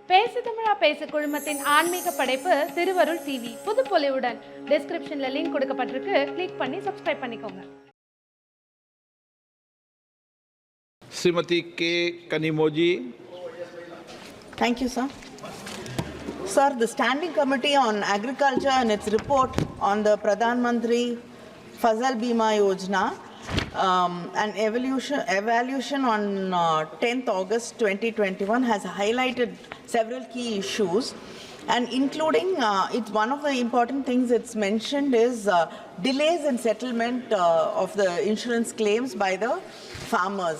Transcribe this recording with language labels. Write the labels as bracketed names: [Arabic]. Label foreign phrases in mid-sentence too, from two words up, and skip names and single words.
[Tamil] பேசு தமிழா பேசு குழுமத்தின் ஆன்மீக படைப்பு திருவருள் டிவி புதுப்பொலிவுடன் டிஸ்கிரிப்ஷன்ல லிங்க் கொடுக்கப்பட்டிருக்கு. கிளிக் பண்ணி சப்ஸ்கிரைब பண்ணிக்கோங்க. [Hindi] श्रीमती के कनिमोजी. [English] Thank you, sir. Sir, the Standing Committee on Agriculture and its report on the Pradhan Mantri Fasal Bima Yojana, an evaluation on 10th August 2021 has highlighted several key issues, and including it's one of the important things it's mentioned is delays in settlement of the insurance claims by the farmers.